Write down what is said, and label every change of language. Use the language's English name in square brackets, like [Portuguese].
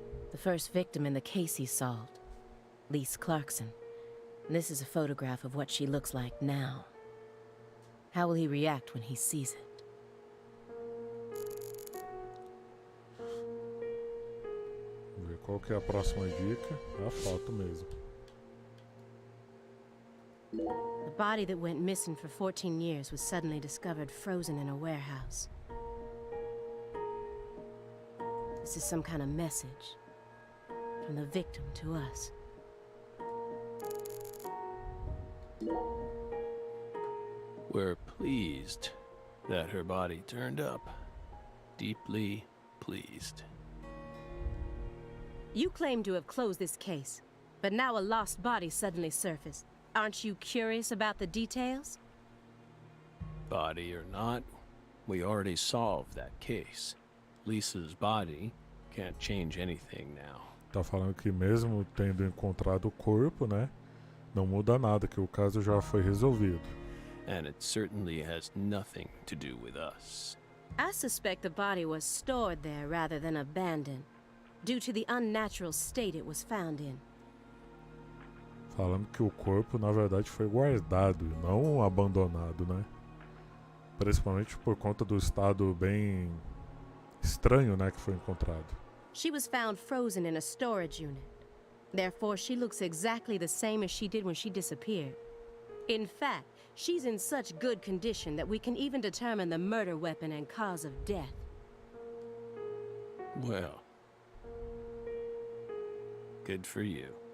[English] The first victim in the case he solved, Lise Clarkson. This is a photograph of what she looks like now. How will he react when he sees it? [Portuguese] Vamos ver qual que é a próxima dica. É a foto mesmo. [English] The body that went missing for 14 years was suddenly discovered frozen in a warehouse. This is some kind of message from the victim to us. We're pleased that her body turned up. Deeply pleased. You claim to have closed this case, but now a lost body suddenly surfaced. Aren't you curious about the details? Body or not, we already solved that case. Lisa's body can't change anything now. [Portuguese] Tá falando que mesmo tendo encontrado o corpo, né? Não muda nada, que o caso já foi resolvido. [English] And it certainly has nothing to do with us. I suspect the body was stored there rather than abandoned, due to the unnatural state it was found in. [Portuguese] Falando que o corpo, na verdade, foi guardado e não abandonado, né? Principalmente por conta do estado bem estranho, né, que foi encontrado. [English] She was found frozen in a storage unit. Therefore, she looks exactly the same as she did when she disappeared. In fact, she's in such good condition that we can even determine the murder weapon and cause of death. Well, good for you.